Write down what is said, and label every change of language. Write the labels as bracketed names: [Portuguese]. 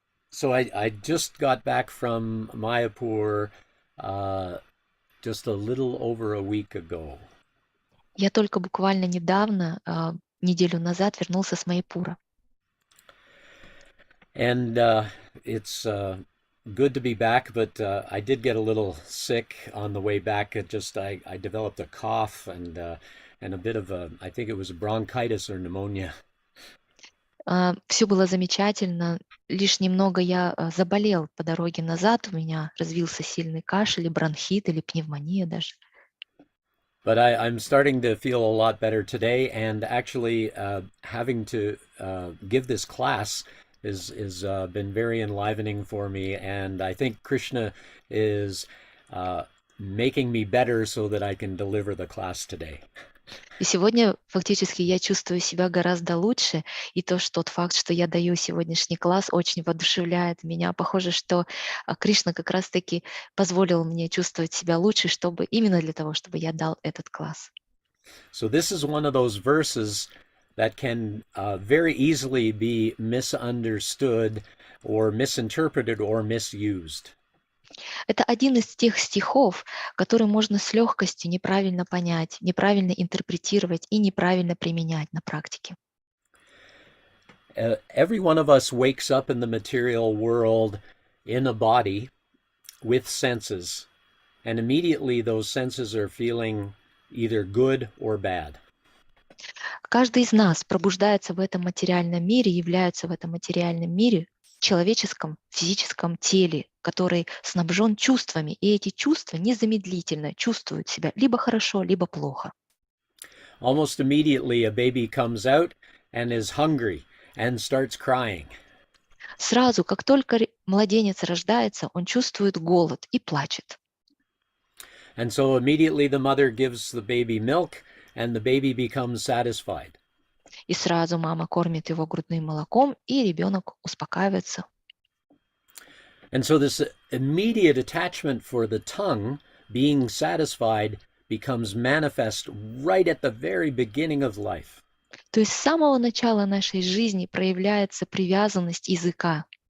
[English] So I just got back from Mayapur just a little over a week ago. [Russian] Я только буквально недавно, неделю назад, вернулся с Майяпура. [English] And it's good to be back, but I did get a little sick on the way back. I developed a cough and a bit of I think it was bronchitis or pneumonia. [Russian] Все было замечательно. Лишь немного я заболел по дороге назад. У меня развился сильный кашель, или бронхит, или пневмония даже. [English] But I'm starting to feel a lot better today, and actually having to give this class is been very enlivening for me, and I think Krishna is making me better so that I can deliver the class today. [Russian] И сегодня фактически я чувствую себя гораздо лучше, и тот факт, что я даю сегодняшний класс, очень воодушевляет меня. Похоже, что Кришна как раз-таки позволил мне чувствовать себя лучше, чтобы именно для того, чтобы я дал этот класс. [English] So this is one of those verses that can very easily be misunderstood or misinterpreted or misused. [Russian] Это один из тех стихов, который можно с легкостью неправильно понять, неправильно интерпретировать и неправильно применять на практике. [English] Every one of us wakes up in the material world in a body with senses, and immediately those senses are feeling either good or bad. [Russian] Каждый из нас пробуждается в этом материальном мире, является в этом материальном мире, человеческом, физическом теле, который снабжен чувствами, и эти чувства незамедлительно чувствуют себя либо хорошо, либо плохо. [English] Almost immediately, a baby comes out and is hungry and starts crying. [Russian] Сразу, как только младенец рождается, он чувствует голод и плачет. [English] And so immediately the mother gives the baby milk and the baby becomes satisfied. [Russian] И сразу мама кормит его грудным молоком, и ребенок успокаивается. [English] And so this immediate attachment for the tongue being satisfied becomes manifest right at the very beginning of life. [Russian] То есть с самого начала нашей жизни проявляется привязанность языка.